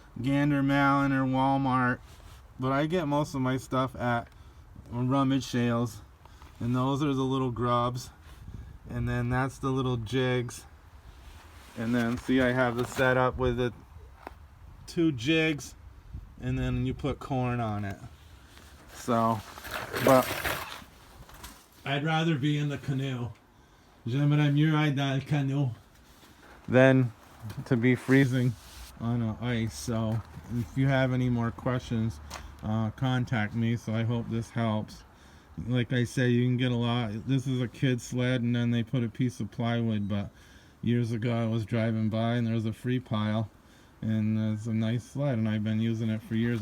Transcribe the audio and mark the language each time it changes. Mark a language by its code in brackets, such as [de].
[en] Gander Mountain or Walmart, but I get most of my stuff at Rummage Sales, and those are the little grubs, and then that's the little jigs, and then see I have the setup with the 2 jigs, and then you put corn on it. So, but I'd rather be in the canoe. [fr] J'aimerais mieux être dans le canot [en] than to be freezing on ice. So if you have any more questions, contact me. So I hope this helps. Like I say, you can get a lot. This is a kid sled, and then they put a piece of plywood, but years ago I was driving by and there was a free pile, and it's a nice sled, and I've been using it for years.